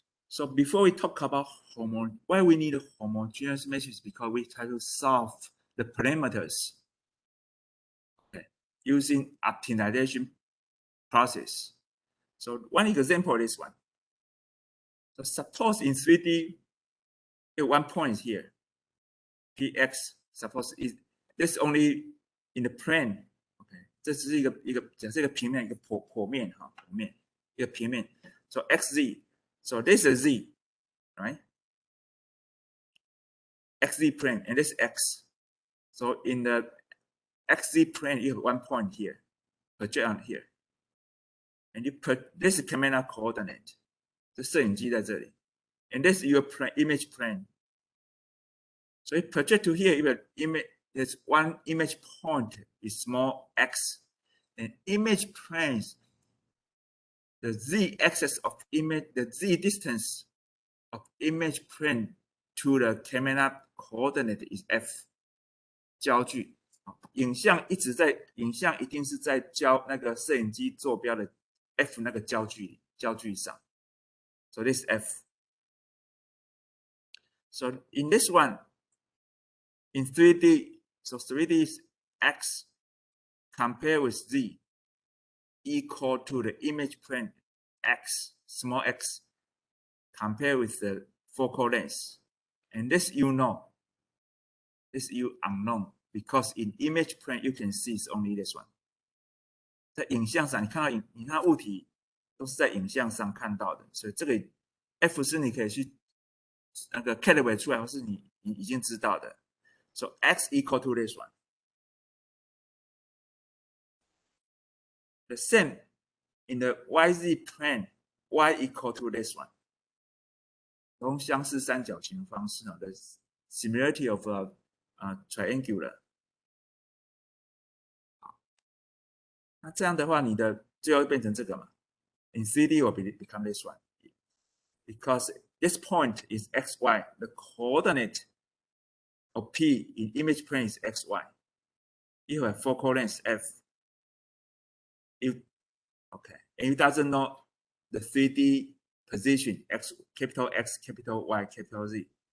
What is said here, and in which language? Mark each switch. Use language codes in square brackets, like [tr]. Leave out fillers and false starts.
[en] So before we talk about why we need a homogeneous matrix, because we try to solve the parameters, okay, using optimization process. So one example is one. So suppose in 3D, one point here, px, suppose is this only in the plane. [zh] Okay, 这是一个假设一个平面，一个剖面哈，剖面一个平面。 [en] So xz, so this is z, right? Xz plane and this x. So in the xz plane, you have one point here, project on here, and you put this is camera coordinate. [zh] 这摄影机在这里 [en] and this is your image plane. So you project to here, there's one image point is small x, and image planes, the z-axis of image, the z distance of image plane to the camera coordinate is f. [zh] 焦距，影像一定是在那个摄影机坐标的 f 那个焦距上。 [en] So this is f. So in this one, in 3D, so 3D is x compared with z equal to the image plane x, small x, compared with the focal length. And this you know. This you unknown because in image plane you can see it's only this one. [zh] 在影像上，你看到物体都是在影像上看到的，所以这个 f 是你可以去那个 calibrate 出来，或是你已经知道的。 [en] So x equal to this one. The same in the YZ plane, y equal to this one. [zh] 用相似三角形方式呢 ， [en] the similarity of triangular。 [zh] 那这样的话，你的最后变成这个嘛 ？ [en] In 3D will become this one, because this point is x y. The coordinate of P in image plane is x y. You have focal length f. And you doesn't know the 3D position x, capital X, capital Y, capital Z.